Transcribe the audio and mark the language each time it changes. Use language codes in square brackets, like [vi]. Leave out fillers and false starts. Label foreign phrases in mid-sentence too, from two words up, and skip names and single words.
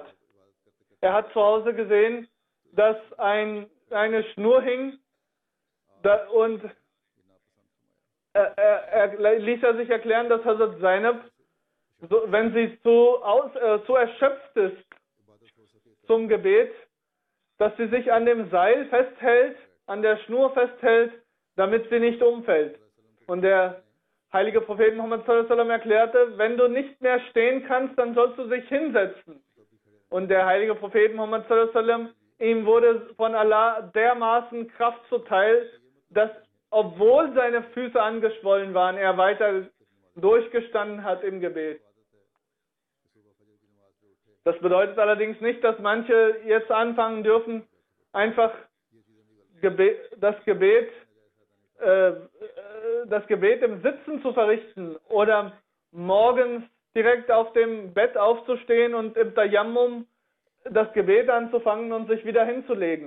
[de] Er hat zu Hause gesehen, dass eine Schnur hing und ließ er sich erklären, dass Hazrat Zainab, wenn sie zu erschöpft ist zum Gebet, dass sie sich an dem Seil festhält, an der Schnur festhält, damit sie nicht umfällt. Und der heilige Prophet Muhammad [ar] صلى الله عليه وسلم [de] erklärte, wenn du nicht mehr stehen kannst, dann sollst du dich hinsetzen. Und der heilige Prophet Muhammad [ar] صلى الله عليه وسلم, [de] ihm wurde von Allah dermaßen Kraft zuteil, dass, obwohl seine Füße angeschwollen waren, er weiter durchgestanden hat im Gebet. Das bedeutet allerdings nicht, dass manche jetzt anfangen dürfen, einfach das Gebet im Sitzen zu verrichten oder morgens direkt auf dem Bett aufzustehen und im Tayammum das Gebet anzufangen und sich wieder hinzulegen.